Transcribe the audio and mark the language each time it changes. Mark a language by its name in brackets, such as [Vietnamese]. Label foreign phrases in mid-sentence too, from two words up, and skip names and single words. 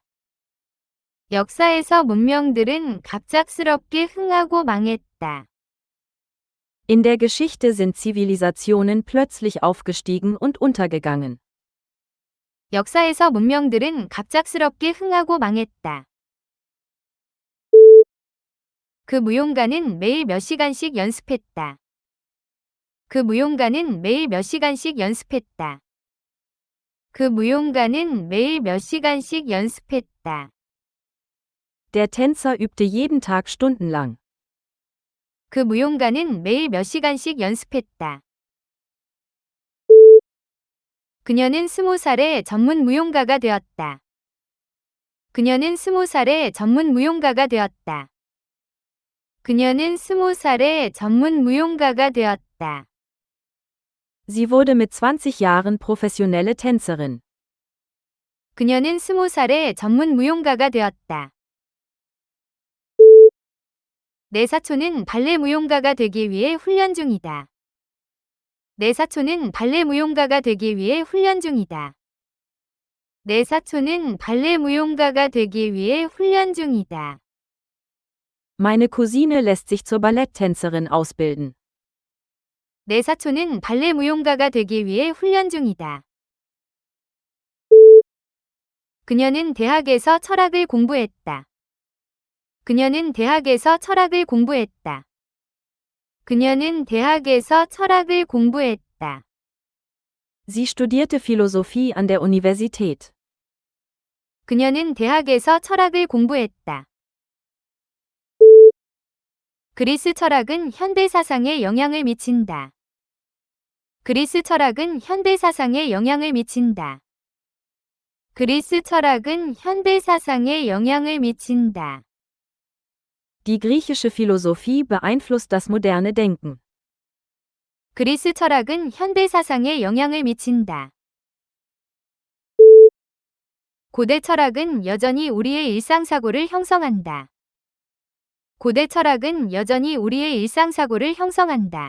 [Korean] 역사에서 문명들은 갑작스럽게 흥하고 망했다. [German] In der Geschichte sind Zivilisationen plötzlich aufgestiegen und untergegangen. [Korean] 역사에서 문명들은 갑작스럽게 흥하고 망했다. 그 무용가는 매일 몇 시간씩 연습했다. 그 무용가는 매일 몇 시간씩 연습했다. 그 무용가는 매일 몇 시간씩 연습했다. [German] Der Tänzer übte jeden Tag stundenlang. [Korean] 그 무용가는 매일 몇 시간씩 연습했다. 그녀는 20살에 전문 무용가가 되었다. 그녀는 20살에 전문 무용가가 되었다. 그녀는 20살에 전문 무용가가 되었다. [German] Sie wurde mit 20 Jahren professionelle Tänzerin. [Korean] 그녀는 20살에 전문 무용가가 되었다. 내 사촌은 발레 무용가가 되기 위해 훈련 중이다. 내 사촌은 발레 무용가가 되기 위해 훈련 중이다. 내 사촌은 발레 무용가가 되기 위해 훈련 중이다. [German] Meine Cousine lässt sich zur Balletttänzerin ausbilden. [Korean] 내 사촌은 발레 무용가가 되기 위해 훈련 중이다. 그녀는 대학에서 철학을 공부했다. 그녀는 대학에서 철학을 공부했다. 그녀는 대학에서 철학을 공부했다. [German] Sie studierte Philosophie an der Universität. [Korean] 그녀는 대학에서 철학을 공부했다. 그리스 철학은 현대 사상에 영향을 미친다. 그리스 철학은 현대 사상에 영향을 미친다. 그리스 철학은 현대 사상에 영향을 미친다. [German] Die griechische Philosophie beeinflusst das moderne Denken. [Korean] 그리스 철학은 현대 사상에 영향을 미친다. 고대 철학은 여전히 우리의 일상사고를 형성한다. 고대 철학은 여전히 우리의 일상사고를 형성한다.